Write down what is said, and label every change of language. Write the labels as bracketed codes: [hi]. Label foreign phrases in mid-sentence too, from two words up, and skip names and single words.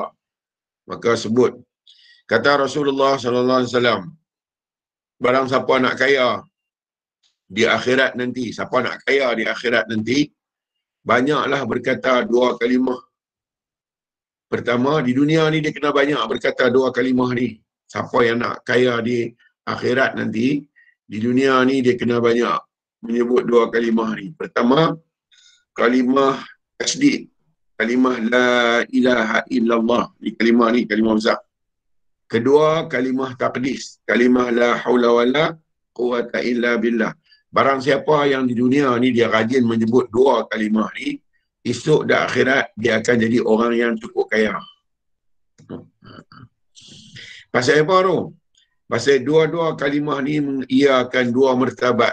[ms] Maka sebut kata Rasulullah [ar] صلى الله عليه وسلم, [ms] barang siapa nak kaya di akhirat nanti, banyaklah berkata dua kalimah. Pertama, di dunia ni dia kena banyak berkata dua kalimah ni. Siapa yang nak kaya di akhirat nanti, di dunia ni dia kena banyak menyebut dua kalimah ni. Pertama, kalimah tasdid, kalimah [ar] لا إله إلا الله. [ms] Ni kalimah besar. Kedua, kalimah taqdis, kalimah [ar] لا حول ولا قوة إلا بالله. [ms] Barang siapa yang di dunia ni dia rajin menyebut dua kalimah ni, esok di akhirat dia akan jadi orang yang cukup kaya. Pasal apa tu? Pasal dua-dua kalimah ni mengiakan dua martabat.